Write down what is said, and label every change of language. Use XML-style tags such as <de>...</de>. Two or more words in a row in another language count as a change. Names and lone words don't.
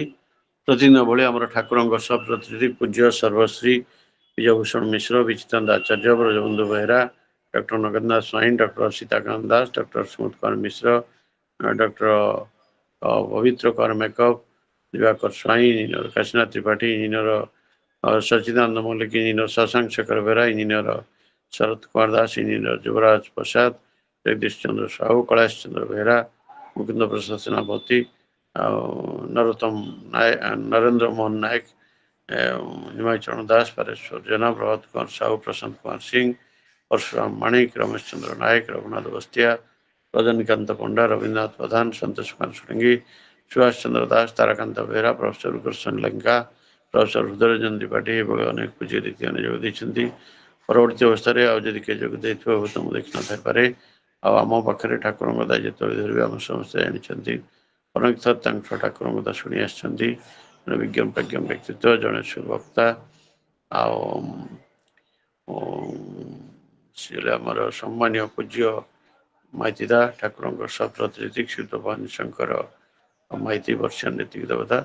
<or>ପ୍ରତିଦିନ ଭଳି ଆମର ଠାକୁରଙ୍କ ସହ ପ୍ରତିନିଧି ପୂଜ୍ୟ ସର୍ବଶ୍ରୀ ବିଜୟଭୂଷଣ ମିଶ୍ର ବିଚିତାନନ୍ଦ ଆଚାର୍ଯ୍ୟ ବ୍ରଜବନ୍ଧୁ ବେହେରା ଡକ୍ଟର ନଗେନ୍ଦ୍ରନାଥ ସ୍ୱାଇଁ ଡକ୍ଟର ସୀତାକାନ୍ତ ଦାସ ଡକ୍ଟର ସୁମତ କୁମାର ମିଶ୍ର ଡକ୍ଟର ପବିତ୍ର କୁମାର ମେକଅପ ଦିବାକର ସ୍ୱାଇଁ ଇଞ୍ଜିନିୟର କାଶୀନାଥ ତ୍ରିପାଠୀ ଇଞ୍ଜିନିୟର ସଚିଦାନନ୍ଦ ମଲ୍ଲିକ ଇଞ୍ଜିନିୟର ଶଶାଙ୍କ ଶେଖର ବେହେରା ଇଞ୍ଜିନିୟର ଶରତ କୁମାର ଦାସ ଇଞ୍ଜିନିୟର ଯୁବରାଜ ପ୍ରସାଦ ଜଗଦୀଶ ଚନ୍ଦ୍ର ସାହୁ କୈଳାସ ଚନ୍ଦ୍ର ବେହେରା ମୁକୁନ୍ଦ ପ୍ରସାଦ ସେନାପତି ଆଉ ନରେନ୍ଦ୍ର ମୋହନ ନାୟକ ହିମାଚରଣ ଦାସ ପାରେଶ୍ୱର ଜେନା ପ୍ରଭାତ କୁମାର ସାହୁ ପ୍ରଶାନ୍ତ କୁମାର ସିଂ परशुराम माणिक रमेश चंद्र नायक रघुनाथ बस्तिया रजनीकांत पंडा रवीन्द्रनाथ प्रधान संतोष कुमार सुरंगी सुभाष चंद्र दास ताराकांत बेहरा प्रोफेसर कृष्ण लंका प्रोफेसर हृदयरंजन त्रिपाठी एभଳି ଅନେକ ପୂଜ୍ୟ ରୀତିମାନେ ଯୋଗ ଦେଇଛନ୍ତି। ପରବର୍ତ୍ତୀ ଅବସ୍ଥାରେ ଆଉ ଯଦି କିଏ ଯୋଗ ଦେଇଥିବ ହୁଏତ ମୁଁ ଦେଖି ନଥାଇପାରେ। ଆଉ ଆମ ପାଖରେ ଠାକୁରଙ୍କ କଥା ଯେତେବେଳେ ଧରିବେ ଆମେ ସମସ୍ତେ ଜାଣିଛନ୍ତି। ଅନେକ ଥର ତାଙ୍କ ଠାକୁରଙ୍କ କଥା ଶୁଣି ଆସିଛନ୍ତି। ଜଣେ ବିଜ୍ଞ ପ୍ରଜ୍ଞ ବ୍ୟକ୍ତିତ୍ୱ ଜଣେ ସୁବକ୍ତା ଆଉ ଆମର ସମ୍ମାନୀୟ ପୂଜ୍ୟ ମାଇତିଦା ଠାକୁରଙ୍କ ସପ୍ରତିନିଧି ଶ୍ରୀଯୁକ୍ତ ଭବାନୀ ଶଙ୍କର ମାଇତି ବର୍ଷିଆ ନୀତିକ ଦେବତା।</or>